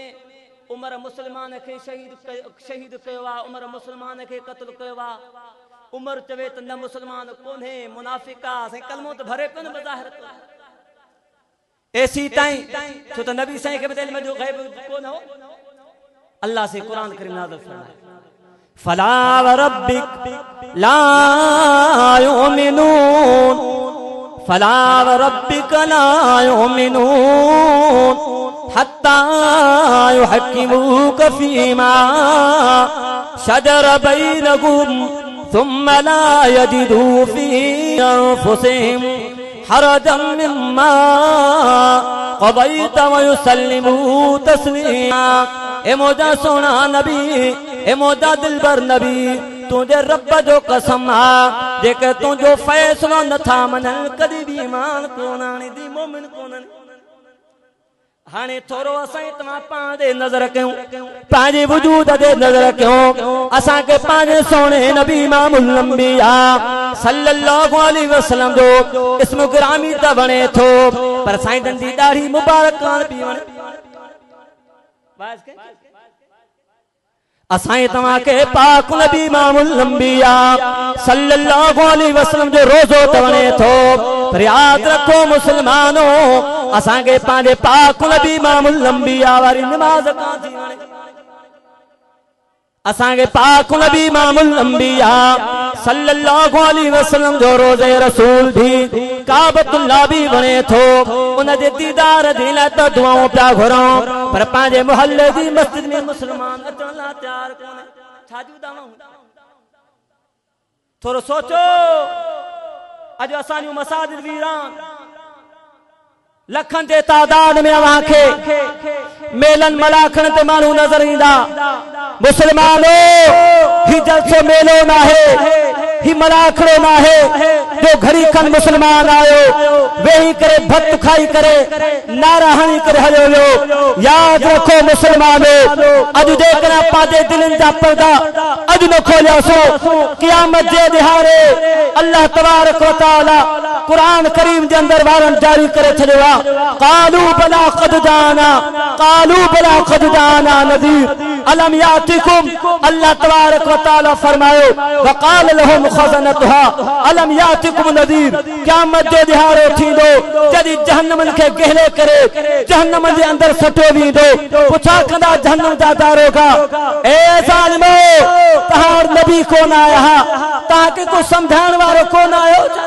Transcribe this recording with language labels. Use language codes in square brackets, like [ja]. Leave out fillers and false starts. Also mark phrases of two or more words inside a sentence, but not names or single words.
[sd] उमर मुसलमान के शहीद कयो आ, उमर मुसलमान के क़त्ल कयो आ। उमर चवे त न मुसलमान कोन्हे, मुनाफिक आ, से कलमो त भरे पियो न बज़ाहिर ऐसी ताईं, छो त नबी साईं के बदल में जो गैब कोन हो। अल्लाह से कुरान करीम नाज़िल फरमाए [ar] فلا وربك لا يؤمنون، فلا وربك لا يؤمنون حتى يحكموك فيما شجر بينهم ثم لا يجدوا في أنفسهم حرجا مما قضيت ويسلموا تسليما. [sd] ए मोदा सोना नबी, ए मोदा दिलबर नबी, तुझे रब जो कसम आ जेके तुझो फैसलो नथा मनन कदी भी ईमान कोन आणे दी मोमिन कोन। हाने थोरो असां तमाम पांदे नजर क्यों, पांजे वजूद दे नजर क्यों, असां के पांजे सोने नबी [ar] إمام الأنبياء صلى الله عليه وسلم [sd] जो इस्म गिरामी त बणे थो, पर साईं दंदी ॾाढी मुबारक कान पई वणे। असां तव्हां के पाक नबी [ar] إمام الأنبياء صلى الله عليه وسلم [sd] जो रोज़ो त वणे थो, पर याद रखो मुसलमानो असां के पांजे पाक नबी [ar] إمام الأنبياء [sd] वारी नमाज कान थी वणे। असां के पाक नबी [ar] إمام الأنبياء صلى الله عليه وسلم [sd] जो रोज़े रसूल भी काबतुल्लाह भी बने थो, उन जे दीदार दी लाइ त दुआऊं पिया घुरूं, पर पंहिंजे मुहल्ले जी मस्जिद में मुसलमान अचण लाइ तयार कोन्हे। छा जूं दाऊं? थोरो सोचो, अॼु असांजूं मसाजिद वीरान, लखन जे तादाद में अवां खे मेलन मलाखण ते माण्हू नज़र ईंदा। मुसलमानो ही जलसो मेलो ना है, ही मलाखड़ो ना है जो घड़ी खन मुसलमान आयो वेही करे भत खाई करे नारा हणी करे हलो लो। याद रखो मुसलमानो, अज जेकॾहिं पंहिंजे दिलनि जा पर्दा अज न खोलियासो, क़यामत जे ॾिहाड़े [ar] الله تبارك وتعالى [sd] कुरान करीम जे अंदर वारन जारी करे छॾियो आहे, [ar] قالوا بلى قد جاءنا، قالوا بلى قد جاءنا نذير ألم يأتكم. الله تبارك وتعالى [sd] फरमायो [ar] وقال لهم خزنتها ألم يأتكم نذير. [sd] क़यामत जो ॾिहाड़ो थींदो जॾहिं जहन्नम खे गहले करे जहन्नम जे अंदर सटियो वेंदो, पुछा कंदा जहन्नम जा दारोगा, ए ज़ालिमो तव्हां वटि नबी कोन आया, तव्हांखे को सम्झाइण वारो कोन आयो?